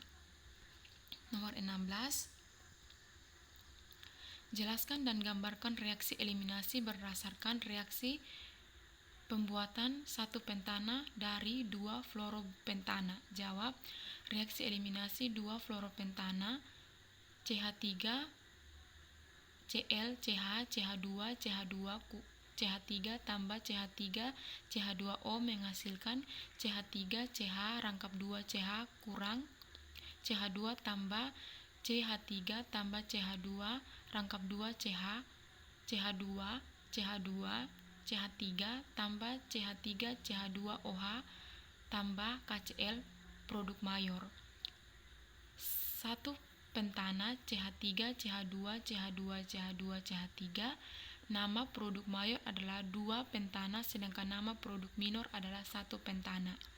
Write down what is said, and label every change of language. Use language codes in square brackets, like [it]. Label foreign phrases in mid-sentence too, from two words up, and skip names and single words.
[id] Nomor 16. Jelaskan dan gambarkan reaksi eliminasi berdasarkan reaksi pembuatan 1 pentana dari 2 fluoropentana. Jawab, reaksi eliminasi 2 fluoropentana CH3 Cl CH CH2 CH2 CH3 tambah CH3 CH2O menghasilkan CH3 CH rangkap 2 CH kurang CH2 tambah CH3 tambah CH2 rangkap 2 CH CH2 CH2 CH3 tambah CH3 CH2OH tambah KCl produk mayor. 1 pentana CH3 CH2 CH2 CH2 CH3 nama produk mayor adalah 2 pentana sedangkan nama produk minor adalah 1 pentana.